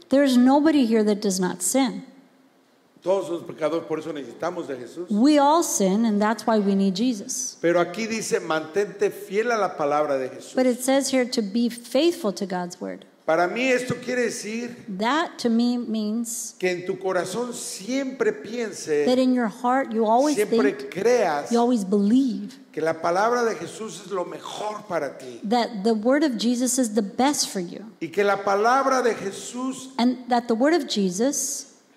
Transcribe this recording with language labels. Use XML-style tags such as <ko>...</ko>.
<en>There's nobody here that does not sin.</en> <es>Todos somos pecadores, por eso necesitamos de Jesús.</es> <en>We all sin, and that's why we need Jesus.</en> <es>Pero aquí dice, mantente fiel a la palabra de Jesús.</es> <en>But it says here to be faithful to God's word.</en> <es>Para mí esto quiere decir</es> <en>That to me means</en> <es>que en tu corazón siempre</es> <en>that</en> <es>piense,</es> <en>in your heart you always</en> <es>siempre</es> <en>think,</en> <es>creas</es> <en>you always believe</en> <es>que la palabra de Jesús es lo mejor para ti.</es> <en>that the word of Jesus is the best for you.</en> <es>Y que la palabra de Jesús</es> <en>And that the word of Jesus</en>